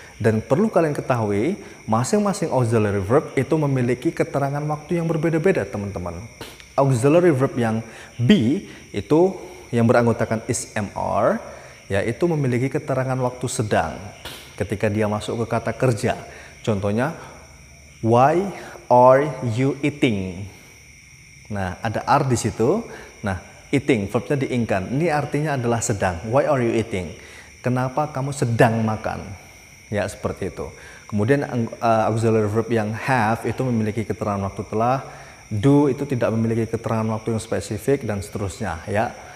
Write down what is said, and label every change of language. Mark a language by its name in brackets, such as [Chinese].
[Indonesian] Dan perlu kalian ketahui, masing-masing auxiliary verb itu memiliki keterangan waktu yang berbeda-beda, teman-teman. Auxiliary verb yang be itu yang beranggotakan is, am, are, yaitu memiliki keterangan waktu sedang ketika dia masuk ke kata kerja. [English] Contohnya, why are you eating? [Indonesian] Nah, ada are di situ. Nah, eating, verbnya diingkan. Ini artinya adalah sedang. [English] Why are you eating? [Indonesian] Kenapa kamu sedang makan? Ya, seperti itu. Kemudian auxiliary verb yang have itu memiliki keterangan waktu telah. Do itu tidak memiliki keterangan waktu yang spesifik dan seterusnya, ya.